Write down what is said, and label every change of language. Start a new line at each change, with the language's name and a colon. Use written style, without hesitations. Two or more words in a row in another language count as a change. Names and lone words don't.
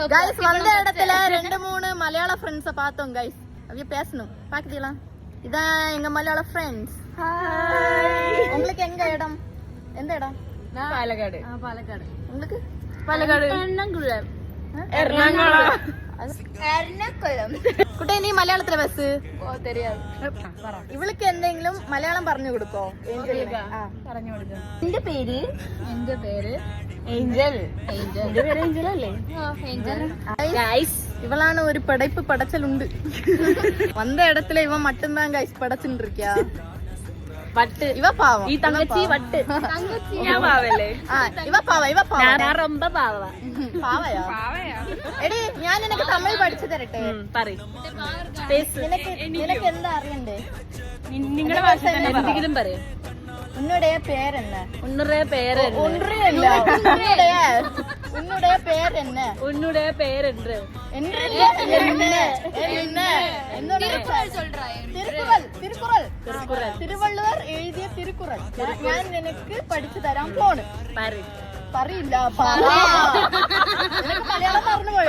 Tamil: கைஸ் வந்த இடத்துல 2-3 மலையாள ஃப்ரெண்ட்ஸை பார்த்தோம் கைஸ். அப்படியே பேசணும். பாக்குறீங்களா? இதான் எங்க மலையாள ஃப்ரெண்ட்ஸ். உங்களுக்கு எங்க இடம்? எந்த இடம்?
Malayalam: പാലക്കാട്.
Tamil: பாலக்காடு. உங்களுக்கு?
Malayalam: പാലക്കാട്. എറണാകുളം. എറണാകുളം. കുട്ടി നീ മലയാളത്തിലെ ബസ്
Tamil: தெரியாது.
Malayalam: ഇവൾക്ക് എന്തെങ്കിലും മലയാളം പറഞ്ഞു കൊടുക്കോ? പറഞ്ഞു കൊടുക്കാം. എന്റെ പേര് ഏഞ്ചൽ. എന്റെ പേര് ഏഞ്ചൽ അല്ലേ? ഗൈസ് ഇവളാണ് ഒരു പടയ്പ്പ് പടച്ചലുണ്ട്.
Tamil: വந்த இடத்துல இவன் மட்டும்தான் கைஸ் படைச்சுட்டு இருக்கியா?
Malayalam: വട്ട്. ഇവ പാവം. ഈ തങ്കച്ചി വട്ട്. ഞാൻ പാവല്ലേ? ഇവ പാവ. ഞാൻ ரொம்ப പാവ. പാവയാ? എടി ഞാൻ നിനക്ക് തമിഴ് പഠിച്ചു തരട്ടെ. നിനക്ക് എന്താ അറിയണ്ടേ? നിങ്ങളുടെ ഭാഷ എന്തെങ്കിലും പറയും.
Tamil: ഉന്നുடைய பேர் என்ன? உன்னுடைய பேர் உன்னுடைய பேர் என்ன? ഉന്നുடைய പേര് എന്ത്?
Malayalam: തിരുവള്ളുവർ എഴുതിയ തിരുക്കുറൾ ഞാൻ നിനക്ക് പഠിച്ചു തരാൻ പോണ്. പറയില്ല. മലയാളം പറഞ്ഞു പോയോ?